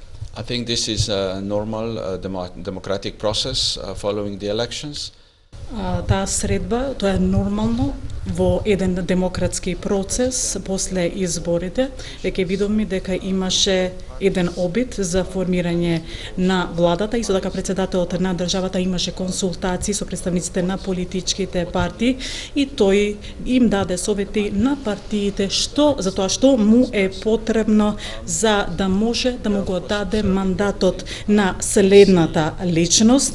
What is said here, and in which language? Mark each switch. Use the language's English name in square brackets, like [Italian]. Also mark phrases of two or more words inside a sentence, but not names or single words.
[English] I think this is a normal democratic process following the elections. [Macedonian] Таа средба, тоа е нормално во еден демократски процес после изборите. Веќе видовме дека имаше еден обид за формирање на владата и со така председателот на државата имаше консултации со представниците на политичките партии и тој им даде совети на партиите за тоа што му е потребно за да може да му го даде мандатот на следната личност.